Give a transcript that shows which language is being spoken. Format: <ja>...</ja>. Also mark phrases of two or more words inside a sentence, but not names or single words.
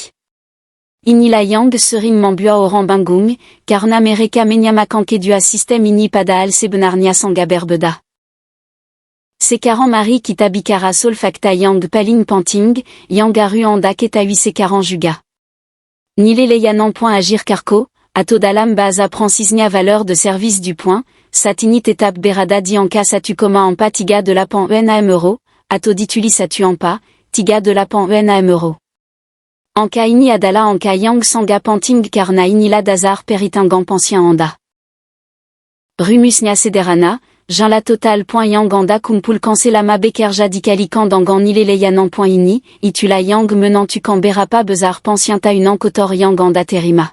<id>Inilah yang sering membuat orang bingung, karena mereka menyamakan kedua sistem ini padahal sebenarnya sangat berbeda. Sekarang mari kita bicara soal fakta yang paling penting, yang harus Anda ketahui sekarang juga. Nilai layanan point Agirc Arrco, atau dalam bahasa Prancisnya</id> <fr>valeur de service du point,</fr> <id>saat ini tetap berada di angka 1,43 euro, atau ditulis 1,38 euro. Angka ini adalah angka yang sangat penting karena inilah dasar perhitungan pensiun Anda. Rumusnya sederhana, jangan total point yang Anda kumpulkan selama bekerja dikalikan dengan nilai layanan point ini, itulah yang menentukan berapa besar pensiun tahunan kotor yang Anda terima.</id>